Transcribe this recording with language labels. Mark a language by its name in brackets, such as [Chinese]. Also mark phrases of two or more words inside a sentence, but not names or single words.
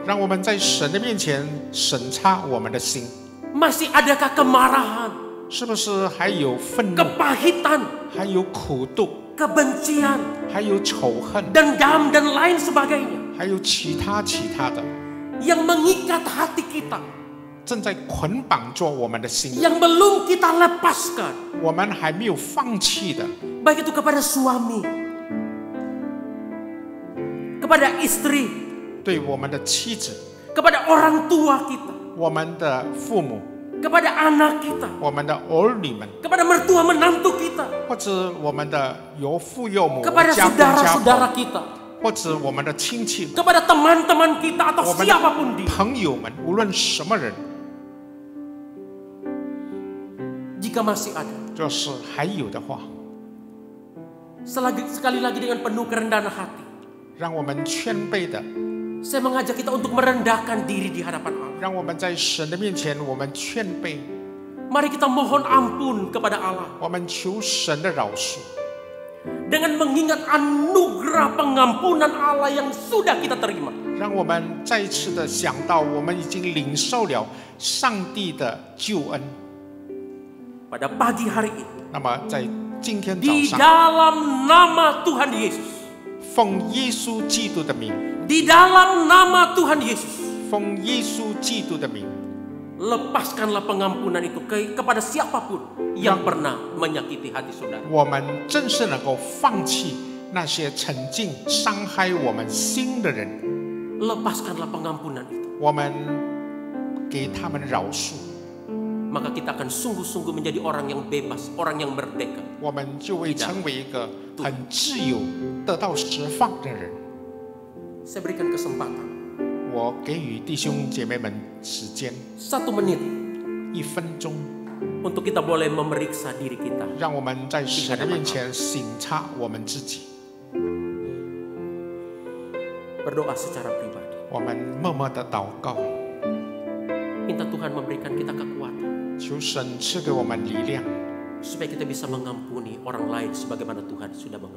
[Chinese] 让我们在神的面前审查我们的心， [Indonesian] Masih adakah kemarahan, [Chinese] 是不是还有愤怒， [Indonesian] kepahitan, [Chinese] 还有苦毒， [Indonesian] kebencian, [Chinese] 还有仇恨， [Indonesian] dendam dan lain sebagainya [Chinese] 还有其他的， [Indonesian] yang mengikat hati kita, [Chinese] 正在捆绑着我们的心， [Indonesian] yang belum kita lepaskan, [Chinese] 我们还没有放弃的， [Indonesian] baik itu kepada suami, kepada istri, [Chinese] 对我们的妻子、 [Indonesian] kepada orang tua kita, [Chinese] 我们的父母、 [Indonesian] kepada anak kita, [Chinese] 我们的儿女们， [Indonesian] kepada mertua menantu kita, [Chinese] 或者我们的岳父岳母、 [Indonesian] kepada [Chinese] 家公家 [Indonesian] saudara-saudara [Chinese] 婆， [Indonesian] kita, [Chinese] 或者我们的亲戚、 [Indonesian] kepada teman-teman kita atau [Chinese] 我们 [Indonesian] siapapun [Chinese] 的 [Indonesian] dia. [Chinese] 朋友们，无论什么人， [Indonesian] Jika masih ada, [Chinese] 就是还有的话， [Indonesian] sekali lagi dengan penuh kerendahan hati, [Chinese] 让我们谦卑的， [Indonesian] saya mengajak kita untuk merendahkan diri di hadapan Allah. [Chinese] 让我们在神的面前，我们谦卑， [Indonesian] Mari kita mohon ampun kepada Allah [Chinese] 我们求神的饶恕， [Indonesian] dengan mengingat anugerah pengampunan Allah yang sudah kita terima. [Chinese] 让我们再一次的想到，我们已经领受了上帝的救恩。 [Indonesian] Pada pagi hari ini, [Chinese] 那么在今天早 [Indonesian] di [Chinese] 上， [Indonesian] dalam nama Tuhan Yesus, [Chinese] 奉耶稣基督的名， [Indonesian] di dalam nama Tuhan Yesus, [Chinese] 奉耶稣基督的名， [Indonesian] lepaskanlah pengampunan itu kepada siapapun yang pernah menyakiti hati saudara. [Chinese] 我们正是能够放弃那些曾经伤害我们心的人， [Indonesian] Lepaskanlah pengampunan itu. [Chinese] 我们给他们饶恕， [Indonesian] Maka kita akan sungguh-sungguh menjadi orang yang bebas, orang yang merdeka. [Chinese] 我们就会成为一个很自由、得到释放的人。 [Indonesian] Saya berikan kesempatan [Chinese] 我给予弟兄姐妹们时间 [Indonesian] 1 menit [Chinese] 1分钟， [Indonesian] untuk kita boleh memeriksa diri kita. [Chinese] 让我们在神的面前省察我们自己。 [Indonesian] Berdoa secara pribadi. [Chinese] 我们默默的祷告， [Indonesian] Minta Tuhan memberikan kita kekuatan [Chinese] 求神赐给我们力量， [Indonesian] supaya kita bisa mengampuni orang lain sebagaimana Tuhan sudah mengampuni.